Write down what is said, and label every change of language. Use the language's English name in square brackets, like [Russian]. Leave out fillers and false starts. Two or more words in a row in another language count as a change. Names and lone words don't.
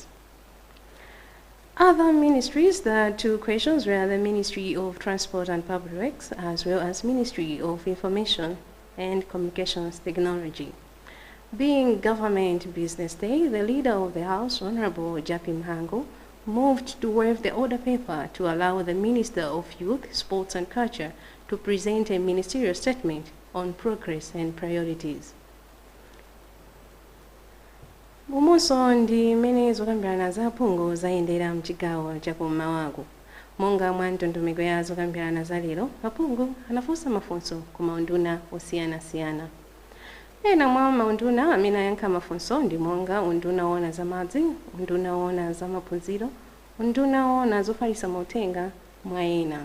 [English] Other ministries, the 2 questions were the Ministry of Transport and Public Works, as well as Ministry of Information and Communications Technology. Being Government Business Day, the Leader of the House, Honorable Japi Mhango, moved to waive the order paper to allow the Minister of Youth, Sports and Culture to present a ministerial statement on progress and priorities. [Nyanja] Mumunso ndi mmene zokambirana za phungu zayendera mchigawo chakummawaku. Monga mwa ndondomeko ya zokambirana za lero, aphungu anafunsa mafunso ku maunduna osiyanasiyana. Ena mwa maunduna amene ayankha mafunso ndi monga unduna woona za madzi, unduna woona za maphunziro, unduna woona zofalitsa mauthenga mwa ena.